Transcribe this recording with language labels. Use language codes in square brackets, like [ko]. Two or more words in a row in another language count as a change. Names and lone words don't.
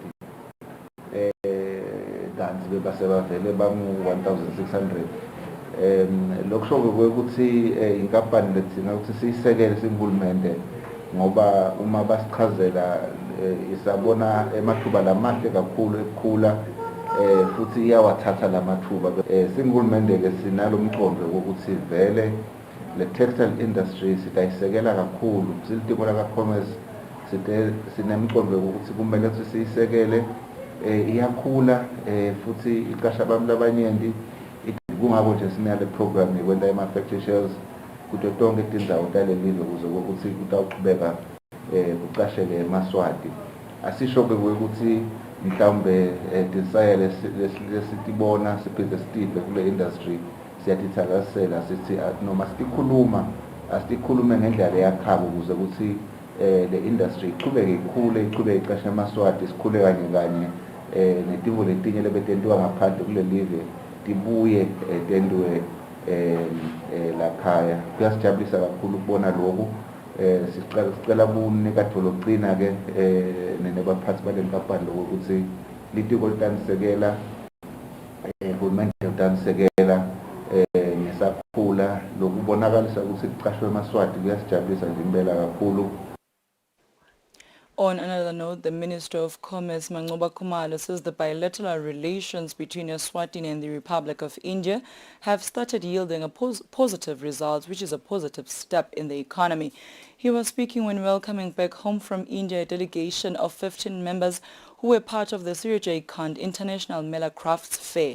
[ss] kanti bebasebavele bangu 1600 lokusho ke ukuthi inkampani lethina ukuthi siyisekele singulumende ngoba uma basichazela isabona emathuba lamahle kakhulu ekukhula futhi iyawathatha lamathuba singulumende ke sinalo umqondo ukuthi vele le textile industry sitayisekela kakhulu silitiko la commerce sinemqondo ukuthi kumele ukuthi siyisekele iyakhula futhi iqasha abantu abaningi kungako nje sinale program yekwenta ama- [en] factory shells [ss] kuto tonke tindzawo talelive kuze ukuthi kutawuqhubeka kuqasheke emaswati asisho-ke ukuthi mhlawumbe tinsayelo lesitibona siphinde sitidle kule industry siyatithakasela sithi noma sitikhuluma asitikhulume ngendlela yakhabo ukuze ukuthi le industry iqhubeke ikhule iqhubeke iqashe emaswati sikhule kanye kanye netimvo letinye lebetentiwa ngaphandle kule live tibuye tendiwe lakhaya kuyasijabulisa kakhulu ukubona lokhu sicela kunikatho lokuqina ke nebaphathi bale nkampani lokuthi litiko litanisekela uhulumende utanisekela ngesakhula lokubonakalisa ukuthi kuqashwe emaswati kuyasijabulisa nje impela kakhulu. [en] On another note, the Minister of Commerce, Mangoba Khumalo, says the bilateral relations between Eswatini and the Republic of India have started yielding a positive results, which is a positive step in the economy. He was speaking when welcoming back home from India a delegation of 15 members who were part of the Surajai Kand International Mela Crafts Fair.